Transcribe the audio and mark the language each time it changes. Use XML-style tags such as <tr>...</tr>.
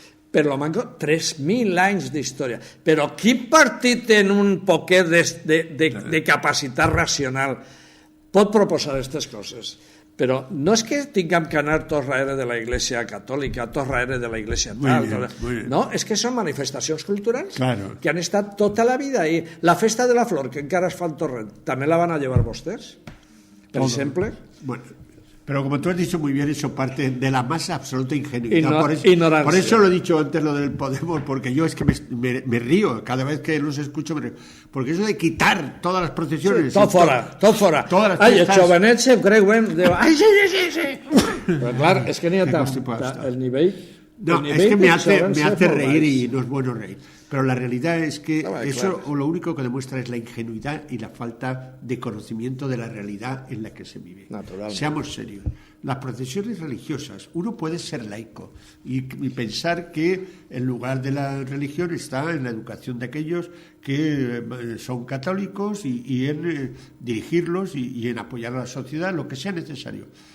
<ca>Per lo manco, 3.000 anys d'història. Però quin partit en un poquet de capacitat racional pot proposar aquestes coses? Però no és que tinguem que anar tots darrere de la Iglesia catòlica, tots darrere de la Iglesia tal. No, és que són manifestacions culturals que han estat tota la vida ahí. La festa de la flor, que encara es fa en Torrent, també la van a llevar vostès, per exemple?</ca> <es>Bueno, pero como tú has dicho muy bien, eso parte de la más absoluta ingenuidad. Ignorancia. Por eso lo he dicho antes lo del Podemos, porque yo es que me río cada vez que los escucho, porque eso de quitar todas las procesiones...</es> <ca>Sí, tot fora. Ai, els jovenets se creuen... Ai, sí. Però clar, és que n'hi ha el nivell...</ca> <es>No, es que me hace reír y no es bueno reír. Pero la realidad es que eso lo único que demuestra es la ingenuidad y la falta de conocimiento de la realidad en la que se vive. Seamos serios. Las procesiones religiosas, uno puede ser laico y pensar que el lugar de la religión está en la educación de aquellos que son católicos y en dirigirlos y en apoyar a la sociedad, lo que sea necesario.</es>